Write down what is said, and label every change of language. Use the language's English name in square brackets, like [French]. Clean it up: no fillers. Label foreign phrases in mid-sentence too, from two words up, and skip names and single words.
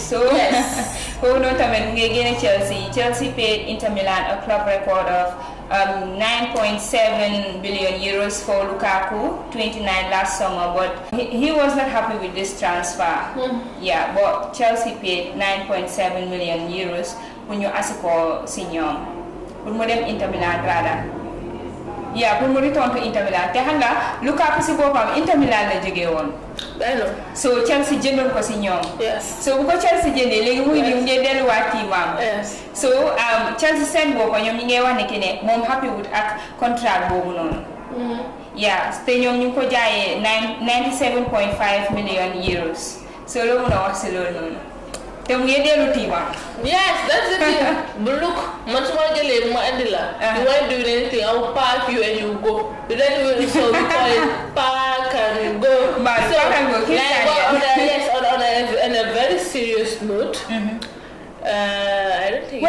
[English] So, Chelsea paid Inter Milan a club record of 9.7 billion euros for Lukaku, 29 last summer, but he was not happy with this transfer. Yeah, but Chelsea paid 9.7 million euros when you ask for senior. When Inter Milan rather. Yeah, [Wolof] pour mu [English] return to [Wolof] Inter Milan te xam nga Lukaku si boppam Inter Milan la jógee woon. So Chelsea jëndoon ko si ñoom. So bu ko Chelsea jëndee léegi muy di mu ngi delluwaat tiimam. So Chelsea seen boppam ñoom ñi ngay wax ne que ne moom happy wut ak contrat boobu noonu. Yeah, te ñoom ñu ngi ko jaayee 97.5 [English] million euros. [Wolof] So loo mën a wax si loolu noonu. Te mu ngi dellu tiimam. [English] Yes, that's the thing. But look, much more you weren't doing anything. I will park you and you go. But then so we call it park and go. But so, park and go. On a very serious note, I don't think.